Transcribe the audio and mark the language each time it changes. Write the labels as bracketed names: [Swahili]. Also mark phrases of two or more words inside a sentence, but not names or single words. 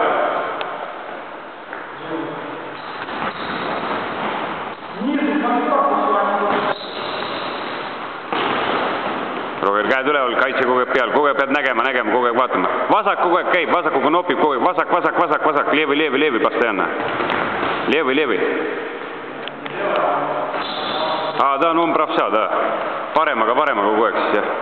[Estonian] Rogel käed üleval, kaitse kogu aeg peal, kogu aeg pead nägema, kogu aeg vaatama. Vasak kogu aeg käib, vasakuga nopib kogu aeg, vasak, leevi, [Russian] постоянно. Leevi. Да, ну он правша, да. [Estonian] Paremaga kogu aeg siis, jah.